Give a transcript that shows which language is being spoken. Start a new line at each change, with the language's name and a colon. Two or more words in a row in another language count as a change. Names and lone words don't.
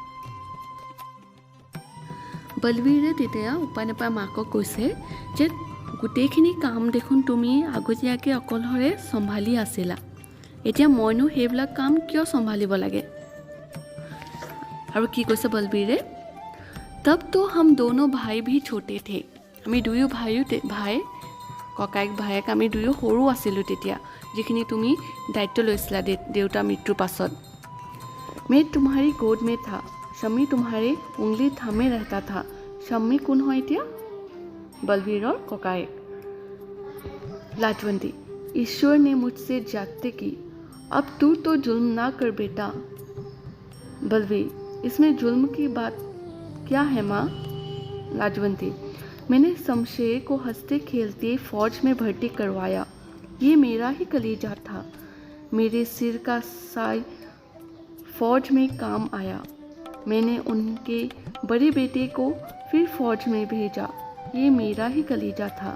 Assamese: বলবীৰে তেতিয়া উপায় নাপাই মাকক কৈছে যে গোটেইখিনি কাম দেখোন তুমি আগতীয়াকৈ অকলশৰে চম্ভালি আছিলা, এতিয়া মইনো সেইবিলাক কাম কিয় চম্ভালিব লাগে। আৰু কি কৈছে বলবীৰে,
Hindi: तब तो हम दोनों भाई भी छोटे थे।
Assamese: আমি দুয়ো ভাই ককায়েক ভায়েক আমি দুয়ো সৰু আছিলোঁ তেতিয়া, যিখিনি তুমি দায়িত্ব লৈছিলা দেউতাৰ মৃত্যুৰ পাছত।
Hindi: मैं तुम्हारी गोद में था, शम्मी तुम्हारे उंगली थामे रहता था।
Assamese: शम्मी কোন হয় এতিয়া? बलवीৰৰ ककाएक।
Hindi: लाजवंती: ईश्वर ने मुझसे ज्यादती की, अब तू तो जुल्म ना कर बेटा। बलवीर: इसमें जुल्म की बात क्या है माँ? लाजवंती: मैंने शमशेर को हंसते खेलते फौज में भर्ती करवाया, ये मेरा ही कलेजा था, मेरे सिर का साय फौज में काम आया, मैंने उनके बड़े बेटे को फिर फौज में भेजा, ये मेरा ही कलेजा था।